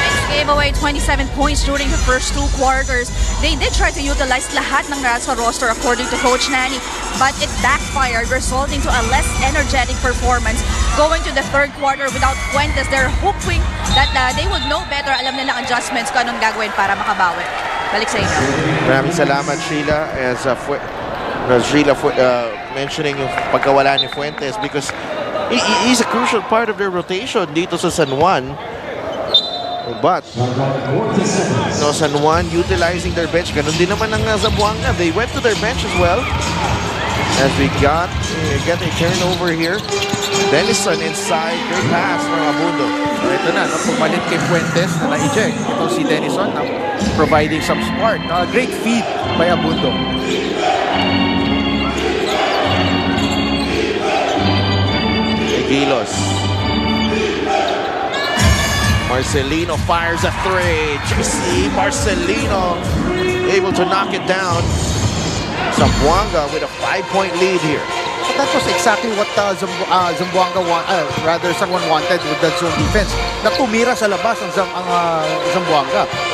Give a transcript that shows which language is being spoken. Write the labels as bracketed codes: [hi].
[en] Gave away 27 points during the first 2 quarters. They did try to utilize [tl] lahat ng nasa roster [en] according to Coach Nani, but it backfired, resulting to a less energetic performance. Going to the third quarter without Fuentes, they're hoping that they would know better. [tl] Alam nila ang adjustments kung anong gagawin para makabawi. Balik sa inyo. Maraming salamat, [en] Sheila, as Sheila mentioning [tl] yung pagkawala ni Fuentes [en] because he's a crucial part of their rotation [tl] dito sa San Juan. [en] But San Juan utilizing their bench. [tl] Ganun din naman ang Zamboanga. [en] They went to their bench as well. As we get a turnover here. Denison inside. Great pass from Abundo. [tl] So ito na, pumalit kay Fuentes na na-eject. Ito si Denison na [en] providing some spark. Great feed by Abundo. Igilos. Marcelino fires a 3. JC Marcelino able to knock it down. Zamboanga with a 5-point lead here. But that was exactly what Zamboanga rather San Juan wanted with that zone defense. [tl] Na tumira sa labas ang Zamboanga.